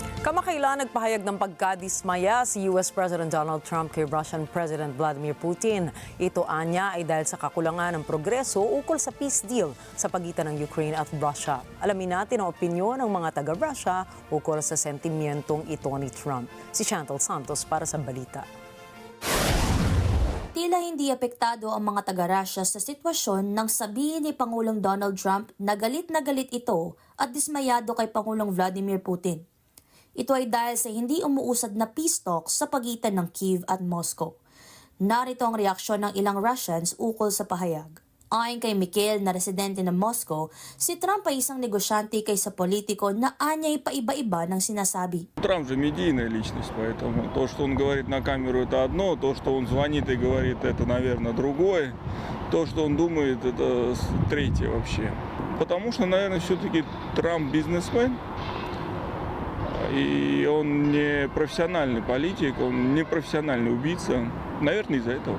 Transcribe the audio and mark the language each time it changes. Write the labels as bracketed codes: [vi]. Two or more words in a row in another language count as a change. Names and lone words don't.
[tl] Kamakailan nagpahayag ng pagkadismaya si [en] US President [tl] Donald Trump kay [en] Russian President [tl] Vladimir Putin. Ito anya ay dahil sa kakulangan ng progreso ukol sa [en] peace deal [tl] sa pagitan ng Ukraine at Russia. Alamin natin ang opinyon ng mga taga-Russia ukol sa sentimentong ito ni Trump. Si Chantal Santos para sa balita. Tila hindi apektado ang mga taga-Russia sa sitwasyon nang sabihin ni Pangulong Donald Trump na galit ito at dismayado kay Pangulong Vladimir Putin. Ito ay dahil sa hindi umuusad na [en] peace talks [tl] sa pagitan ng Kyiv at Moscow. Narito ang reaksyon ng ilang Russians ukol sa pahayag. Ayon kay Mikhail na residente ng Moscow, si Trump ay isang negosyante kaysa politiko na anya'y paiba-iba ng sinasabi. [ru] Трамп же медийная личность, поэтому то, что он говорит на камеру, это одно, то, что он звонит и говорит, это, наверное, другое, то, что он думает, это третье вообще. Потому что, наверное, все-таки Трамп бизнесмен, и он не профессиональный политик, он не профессиональный убийца, наверное, из-за этого.